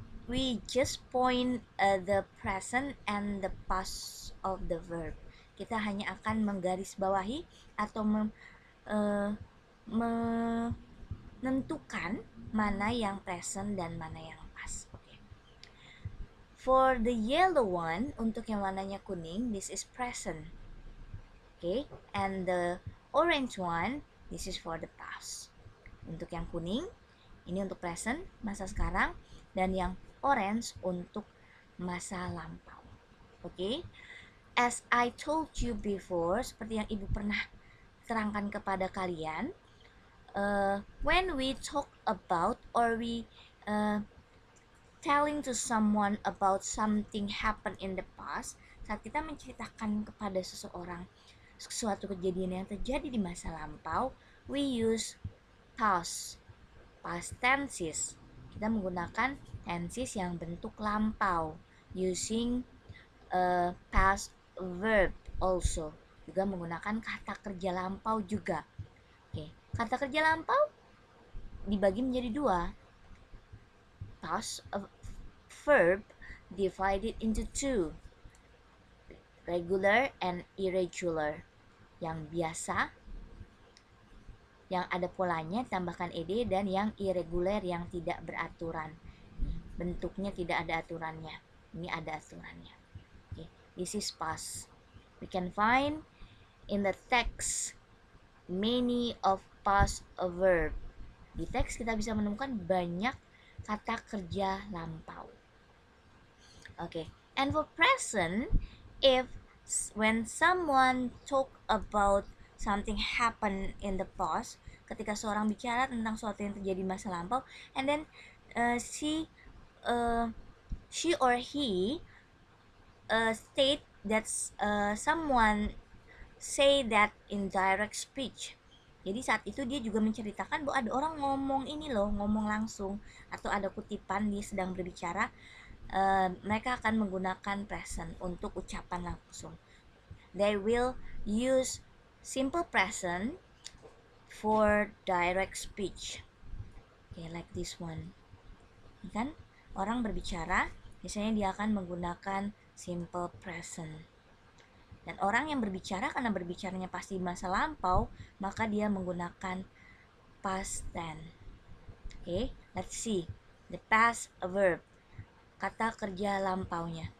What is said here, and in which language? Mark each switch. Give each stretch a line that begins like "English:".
English: We just point the present and the past of the verb.
Indonesian: Kita hanya akan menggarisbawahi atau menentukan mana yang present dan mana yang past.
English: Okay. For the yellow one,
Indonesian: untuk yang warnanya kuning,
English: this is present. Okay, and the orange one, this is for the past.
Indonesian: Untuk yang kuning, ini untuk present, masa sekarang, dan yang orange untuk masa lampau.
English: Okay, as I told you before,
Indonesian: seperti yang ibu pernah terangkan kepada kalian,
English: when we talk about or we telling to someone about something happen in the past,
Indonesian: saat kita menceritakan kepada seseorang suatu kejadian yang terjadi di masa lampau,
English: we use past tenses.
Indonesian: Kita menggunakan tenses yang bentuk lampau
English: using past verb also.
Indonesian: Juga menggunakan kata kerja lampau juga. Oke, kata kerja lampau dibagi menjadi dua.
English: Past verb divided into two, regular and irregular.
Indonesian: Yang biasa, yang ada polanya tambahkan ed, dan yang irregular yang tidak beraturan. Bentuknya tidak ada aturannya. Ini ada aturannya.
English: Okay. This is past. We can find in the text many of past verb.
Indonesian: Di teks kita bisa menemukan banyak kata kerja lampau.
English: Okay. And for present, when someone talk about something happen in the past,
Indonesian: ketika seorang bicara tentang sesuatu yang terjadi masa lampau,
English: and then she or he state that someone say that in direct speech.
Indonesian: Jadi saat itu dia juga menceritakan bahwa ada orang ngomong ini loh, ngomong langsung, atau ada kutipan dia sedang berbicara. Mereka akan menggunakan present untuk ucapan langsung.
English: They will use simple present for direct speech. Okay, like this one.
Indonesian: Ini kan orang berbicara, biasanya dia akan menggunakan simple present. Dan orang yang berbicara, karena berbicaranya pasti masa lampau, maka dia menggunakan past tense.
English: Okay, let's see the past verb,
Indonesian: kata kerja lampaunya.